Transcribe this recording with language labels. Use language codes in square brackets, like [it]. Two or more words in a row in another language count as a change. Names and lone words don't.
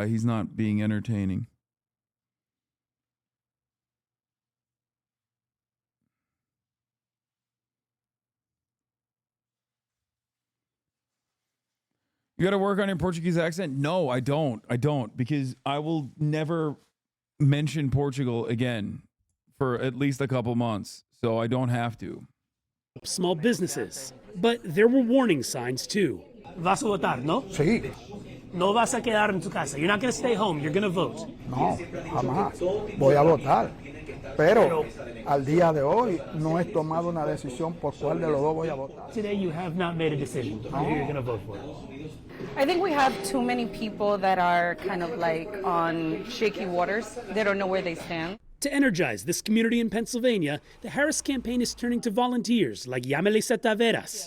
[en] He's not being entertaining. You got to work on your Portuguese accent? No, I don't. I don't, because I will never mention Portugal again for at least a couple months. So I don't have to. Small businesses. But there were warning signs too. [es] Vas a votar, no? Sí. No vas a quedar en tu casa. [en] You're not going to stay home. You're going to vote. [es] No, jamás. Voy a votar. Pero al día de hoy no he tomado una decisión por cuál de los dos voy a votar. [en] Today you have not made a decision on who you're going to vote for. I think we have too many people that are kind of like on shaky waters. They don't know where they stand. To energize this community in Pennsylvania, the Harris campaign is turning to volunteers like Yamelisa Taveras.